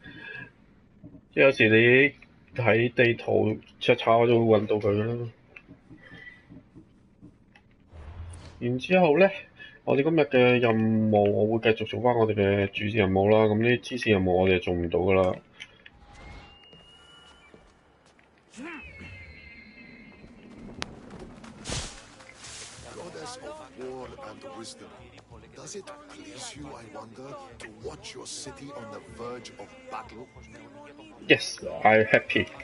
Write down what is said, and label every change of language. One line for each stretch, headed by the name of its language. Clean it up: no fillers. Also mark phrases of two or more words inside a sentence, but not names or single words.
Cantonese: 即係有時你睇地圖查查就會揾到佢啦。然之後咧，我哋今日嘅任務，我會繼續做翻我哋嘅主線任務啦。咁呢啲支線任務我哋做唔到噶啦。
English: Does it please you, I wonder, to watch your city on the verge of battle? Yes, I'm happy.